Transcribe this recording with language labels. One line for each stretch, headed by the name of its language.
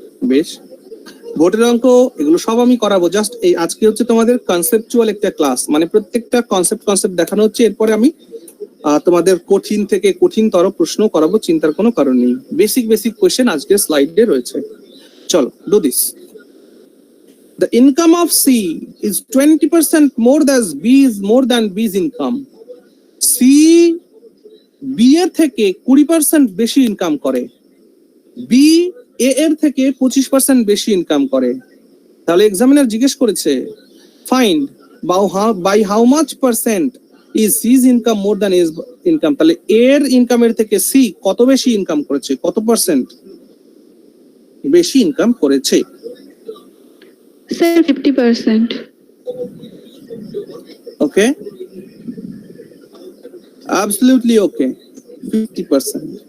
Bangla: বেশ, ভোটের অঙ্ক এগুলো সব আমি করাবো। জাস্ট এই আজকে হচ্ছে তোমাদের কনসেপচুয়াল একটা ক্লাস, মানে প্রত্যেকটা কনসেপ্ট দেখানো হচ্ছে। এরপরে আমি তোমাদের কঠিন থেকে কঠিনতর প্রশ্ন করাবো, চিন্তার কোনো কারণ নেই। বেসিক কোশ্চেন আজকের স্লাইডে রয়েছে। চলো
English: Do this. The income of C is 20% more than B's income.
Bangla: C B এর থেকে 20% বেশি ইনকাম করে, বি এ এর থেকে 25% বেশি ইনকাম করে। তাহলে এক্সামিনার জিজ্ঞেস করেছে
English: Find by how much percent is C's income more than S income.
Bangla: তাহলে এর ইনকামের থেকে সি কত বেশি ইনকাম করেছে, কত পার্সেন্ট বেশি ইনকাম করেছে? স্যার 50%।
English: Okay, absolutely okay, 50%.